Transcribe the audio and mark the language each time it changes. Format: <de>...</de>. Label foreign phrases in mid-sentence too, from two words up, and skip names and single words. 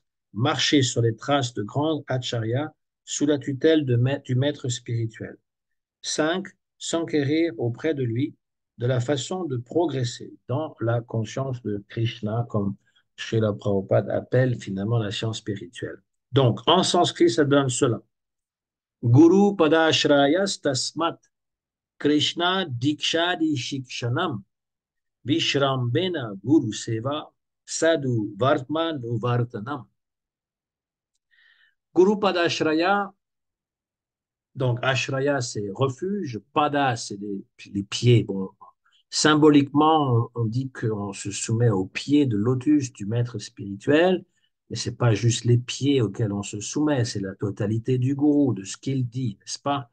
<fr>Marcher sur les traces de grands acharyas sous la tutelle du maître spirituel. 5. S'enquérir auprès de lui de la façon de progresser dans la conscience de Krishna, comme Srila Prabhupada appelle finalement la science spirituelle. Donc, en sanskrit, ça donne cela.</fr> <sa>गुरुपादाश्रयस्तस्मात् कृष्णदीक्षादि शिक्षणम् विश्रम्भेण गुरुसेवा साधुवर्त्मानुवर्तनम्. गुरुपादाश्रय.</sa> <fr>Donc, ashraya, c'est refuge, pada, c'est les pieds. Bon, symboliquement, on dit qu'on se soumet aux pieds de lotus du maître spirituel, mais c'est pas juste les pieds auxquels on se soumet, c'est la totalité du gourou, de ce qu'il dit, n'est-ce pas?</fr>